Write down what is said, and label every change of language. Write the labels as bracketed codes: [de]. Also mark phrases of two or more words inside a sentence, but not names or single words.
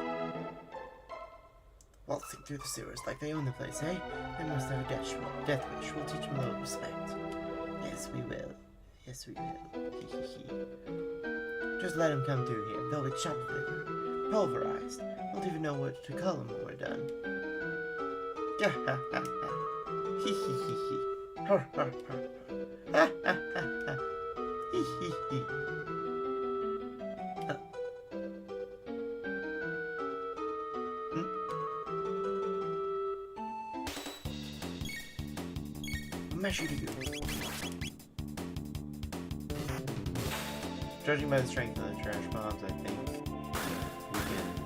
[en] Waltzing through the sewers like they own the place, eh? They must have a death wish. We'll teach them a little respect. Yes, we will. Yes, we will. Just let them come through here. They'll be chopped liver, pulverized. Won't even know what to call them when we're done. Ha ha ha ha. Hee hee hee hee. Ha ha ha. Ha ha ha ha. Hee hee hee. Mash you to go. Judging by the strength of the trash bombs, I think we can.